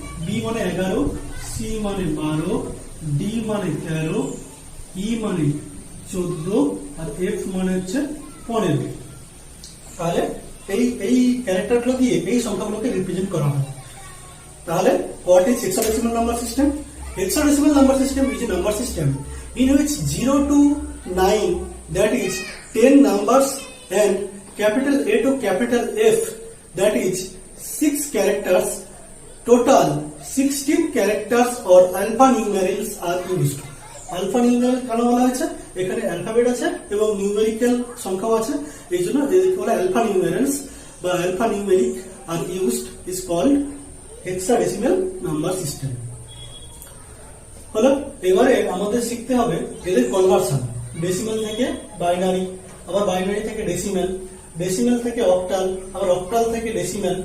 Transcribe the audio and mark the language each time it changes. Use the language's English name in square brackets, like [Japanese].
[Bangla] B মানে 11, C মানে 12, D মানে 13, ই মানে 14 আর এফ মানে হচ্ছে 15। তাহলে এই ক্যারেক্টারগুলো দিয়ে এই সংখ্যাগুলোকে রিপ্রেজেন্ট করা হয়। [English] তাহলে what is hexadecimal number system? Hexadecimal number system is a number system in which 0 to 9, that is 10 numbers, and capital A to capital F, that is 6 characters, total 16 characters or alphanumerals are used. [Bangla] alphanumeral কেন বলা হয়েছে? এখানে alphabet আছে এবং numerical সংখ্যাও আছে, এই জন্য এদেরকে বলা alphanumerals বা [English] alphanumeric are used, is called hexadecimal number system. [Bangla] হলো এবারে আমাদের শিখতে হবে এদের কনভার্সন, ডেসিমাল থেকে বাইনারি, আবার বাইনারি থেকে ডেসিমাল, ডেসিমাল থেকে অক্টাল, আবার অক্টাল থেকে ডেসিমাল।